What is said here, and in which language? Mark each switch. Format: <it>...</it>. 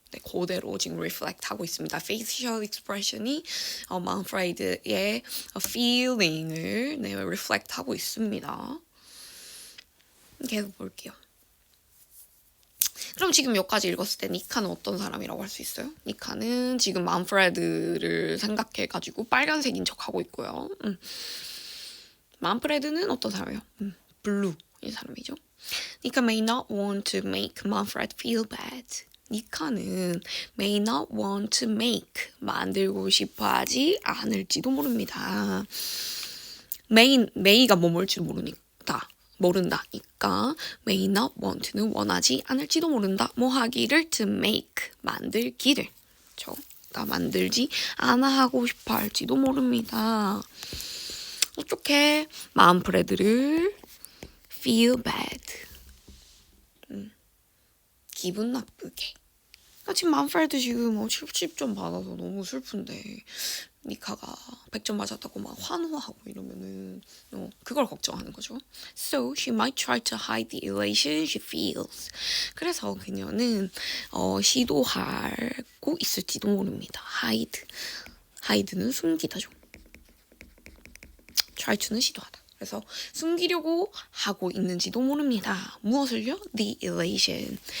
<ko>네, 그대로 지금 reflect 하고 있습니다. facial expression이 만프레드의 feeling을 네, reflect 하고 있습니다. 계속 볼게요. 그럼 지금 여기까지 읽었을 때 니카는 어떤 사람이라고 할 수 있어요? 니카는 지금 만프레드를 생각해가지고 빨간색인 척하고 있고요. 만프레드는 어떤 사람이에요? 블루인 사람이죠.</ko> <en>니카 may not want to make Manfred feel bad.</en> <ko>니카는</ko> <en>may not want to make</en> <ko>만들고 싶어하지 않을지도 모릅니다. may가 뭐뭘지도 모른다니까 may not want는 원하지 않을지도 모른다. 뭐 하기를</ko> <en>to make</en> <ko>만들기를 그러니까 만들지 않아 하고 싶어 할지도 모릅니다. 어떻게 만프레드를</ko> <en>feel bad</en> <ko>기분 나쁘게. 지금 만프레드 지금 70점 받아서 너무 슬픈데 니카가 100점 맞았다고 막 환호하고 이러면은 그걸 걱정하는 거죠.</ko> <en>So she might try to hide the elation she feels.</en> <ko>그래서 그녀는 시도하고 있을지도 모릅니다. hide는 숨기다죠. try to는 시도하다. 그래서 숨기려고 하고 있는지도 모릅니다. 무엇을요?</ko> <en>The elation.</en>